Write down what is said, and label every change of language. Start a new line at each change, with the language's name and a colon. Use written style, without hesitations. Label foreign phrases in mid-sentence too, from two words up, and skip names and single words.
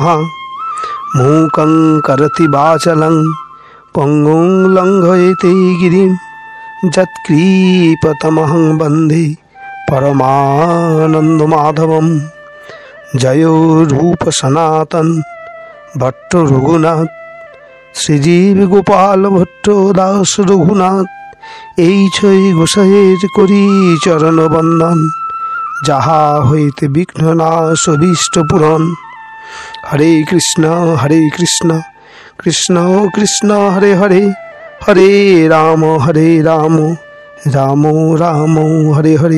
Sanskrit: मूकं करोति वाचालं पंगुं लङ्घयते गिरिं यत्कृपातमहं वन्दे परमानन्दमाधवं।
Bangla: जयो रूप सनातन भट्ट रघुनाथ শ্রীজীব গোপাল ভট্ট দাস রঘুনাথ এই ছয় গোসাইয়ের করি চরণ বন্দন। যাহা হইতে বিঘ্ন নাশ অভীষ্ট পূরণ।
Sanskrit: হরে কৃষ্ণ কৃষ্ণ কৃষ্ণ হরে হরে, হরে রাম রাম রাম হরে হরে।